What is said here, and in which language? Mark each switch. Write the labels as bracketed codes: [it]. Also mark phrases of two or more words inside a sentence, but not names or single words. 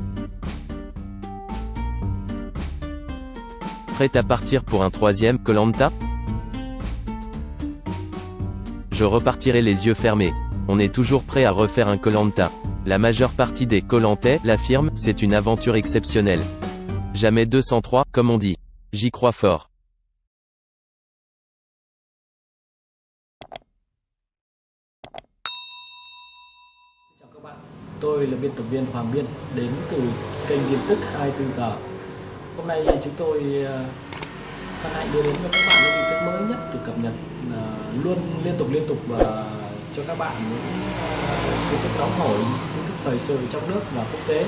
[fr] Prêt à partir pour un troisième koh Lanta? Je repartirai les yeux fermés. On est toujours prêt à refaire un koh Lanta. La majeure partie des koh Lantais l'affirme, c'est une aventure exceptionnelle. Jamais 203, comme on dit. J'y crois fort. [vi] Chào các bạn, tôi là biên tập viên Hoàng Biên đến từ kênh tin tức 24 giờ. Hôm nay chúng tôi hân hạnh đưa đến cho các bạn những tin tức mới nhất được cập nhật luôn liên tục và cho các bạn những tin tức nóng hổi, tin tức thời sự trong nước và quốc tế.